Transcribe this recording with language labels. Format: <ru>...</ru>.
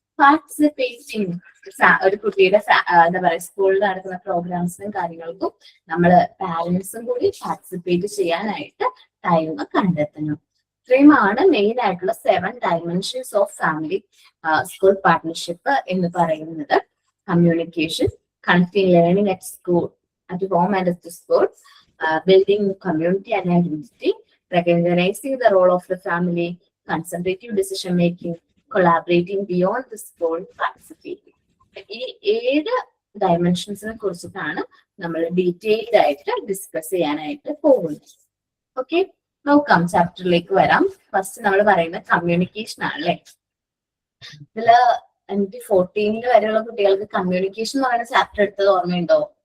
<ml>Participating. ഒരു കുട്ടിയുടെ എന്താ പറയുക സ്കൂളിൽ നടക്കുന്ന പ്രോഗ്രാംസിനും കാര്യങ്ങൾക്കും നമ്മൾ പാരന്റ്സും കൂടി പാർട്ടിസിപ്പേറ്റ് ചെയ്യാനായിട്ട് ടൈം കണ്ടെത്തണം. ഇത്രയുമാണ് മെയിൻ ആയിട്ടുള്ള 7 dimensions of family school partnership എന്ന് പറയുന്നത്.</ml> <en>Communication, connecting learning at school, at home and at the school, building community and identity, recognizing the role of the family, consultative decision making, collaborating beyond the school, participating.</en> <ml>ഈ 7 ഡയമെൻഷൻസിനെ കുറിച്ചിട്ടാണ് നമ്മൾ detailed ആയിട്ട് discuss ചെയ്യാനായിട്ട് പോകുന്നത്. Okay, നോക്കാം, ചാപ്റ്ററിലേക്ക് വരാം. First നമ്മൾ പറയുന്നത് കമ്മ്യൂണിക്കേഷൻ ആണ് അല്ലെ. ഇതില് 14 വരെയുള്ള കുട്ടികൾക്ക് കമ്മ്യൂണിക്കേഷൻ എന്ന് പറയുന്ന ചാപ്റ്റർ എടുത്തത് ഓർമ്മയുണ്ടോ?</ml>